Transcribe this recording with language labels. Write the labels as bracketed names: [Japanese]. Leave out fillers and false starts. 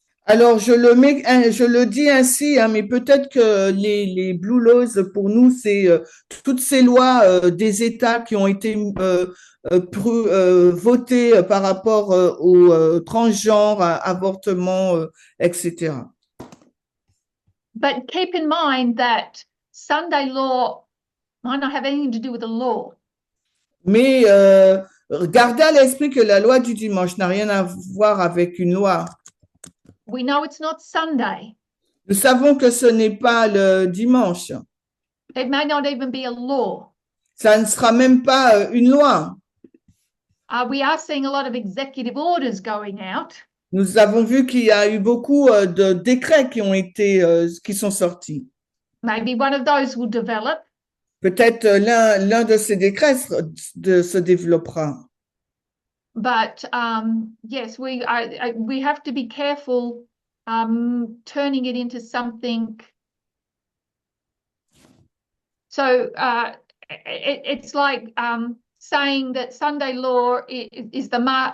[French] Alors, je le dis ainsi, hein, mais peut-être que les Blue Laws, pour nous, c'est toutes ces lois des États qui ont été votées par rapport aux transgenres, à avortement, etc. [English] But keep in mind that Sunday law might not have anything to do with the law. [French] Mais gardez à l'esprit que la loi du dimanche n'a rien à voir avec une loi. [English] We know it's not Sunday. [French] Nous savons que ce n'est pas le dimanche. [English] It may not even be a law. [French] Ça ne sera même pas une loi. [English] We are seeing a lot of executive orders going out. [French] Nous avons vu qu'il y a eu beaucoup de décrets qui sont sortis. [English] Maybe one of those will develop. [French] Peut-être l'un de ces décrets se développera. [English] But yes, we have to be careful turning it into something. So it's like saying that Sunday law is the mark.